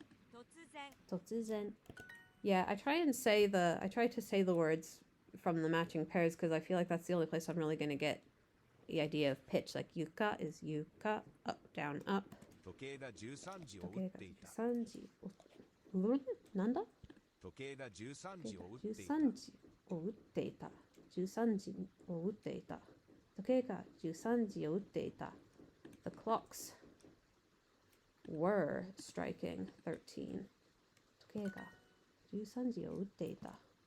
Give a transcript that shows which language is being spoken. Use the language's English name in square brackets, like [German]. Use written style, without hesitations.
[Japanese] 突然突然. [English] Yeah, I try to say the words from the matching pairs because I feel like that's the only place I'm really going to get the idea of pitch. Like yuka is yuka, up, down, up. [Japanese] 時計が13時を時計が打っていた。 13時を、なんだ時計が13時を打っていた。 13時を打っていた。13時を打っていた。時計が13時を打っていた。 [English] The clocks were striking 13. [Japanese] 時計が13時を打っていた。